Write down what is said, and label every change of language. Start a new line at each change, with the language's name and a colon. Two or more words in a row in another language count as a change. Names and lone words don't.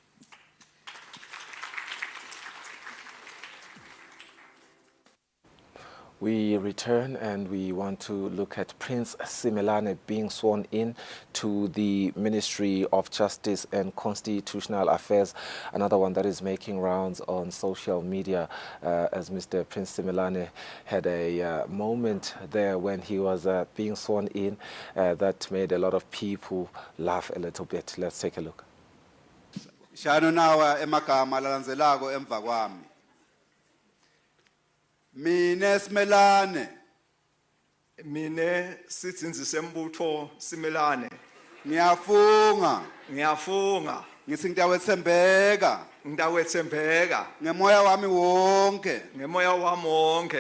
English: We return and we want to look at Prince Simelane being sworn in to the Ministry of Justice and Constitutional Affairs, another one that is making rounds on social media, as Mr. Prince Simelane had a moment there when he was being sworn in that made a lot of people laugh a little bit. Let's take a look.
Swati: Shano nawa emagama lalandzelako emva kwami. Mine Simelane. Mine sitsinzi sembutho Simelane. Ngiyafunga. Ngithi ngitawetsembeka. Ngemoya wami wonke.